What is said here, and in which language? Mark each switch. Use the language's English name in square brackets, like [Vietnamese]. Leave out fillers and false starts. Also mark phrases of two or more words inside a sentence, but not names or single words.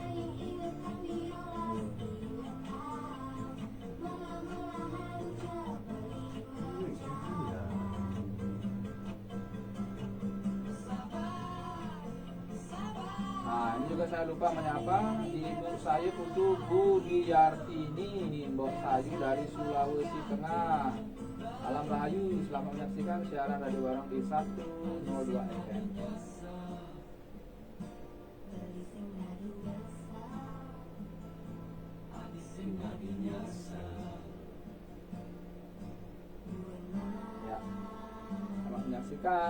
[Indonesian] Nah, ini juga saya lupa menyapa ibu saya Putu Budiyartini, Mbok Sayu dari Sulawesi Tengah. Alam Rahayu, selamat menyaksikan siaran Radio Barong di 102 FM. Ya, selamat menyaksikan.